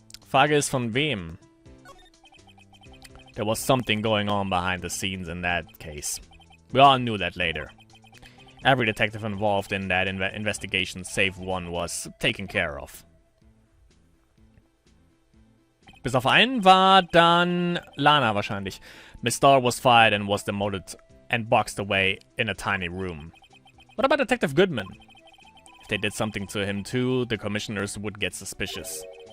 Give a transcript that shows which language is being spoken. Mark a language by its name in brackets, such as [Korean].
[German] Frage ist von wem? [English] There was something going on behind the scenes in that case. We all knew that later. Every detective involved in that investigation, save one, was taken care of. [German] Bis auf einen war dann Lana wahrscheinlich. [English] Miss Starr was fired and was demoted and boxed away in a tiny room. What about Detective Goodman? If they did something to him too, the commissioners would get suspicious.